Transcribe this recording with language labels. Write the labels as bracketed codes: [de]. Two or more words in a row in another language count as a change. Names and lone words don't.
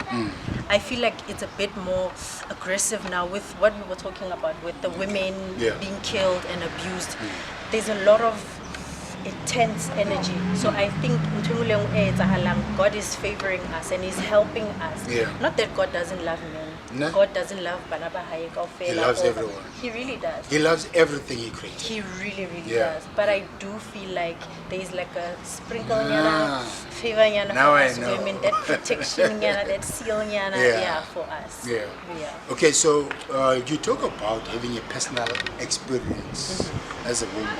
[en] I feel like it's a bit more aggressive now with what we were talking about, with the women being killed and abused. There's a lot of intense energy. So I think God is favoring us and He's helping us. Not that God doesn't love men. No? God doesn't love [st] bana ba hae kaofela. [en] He loves or- everyone. He really does. He loves everything he created. He really, really Yeah. does. But I do feel like there's like a sprinkle Ah. favor Now for I us know. women, that protection that seal Yeah. for us. Yeah. Yeah. Okay, so you talk about having a personal experience as a woman.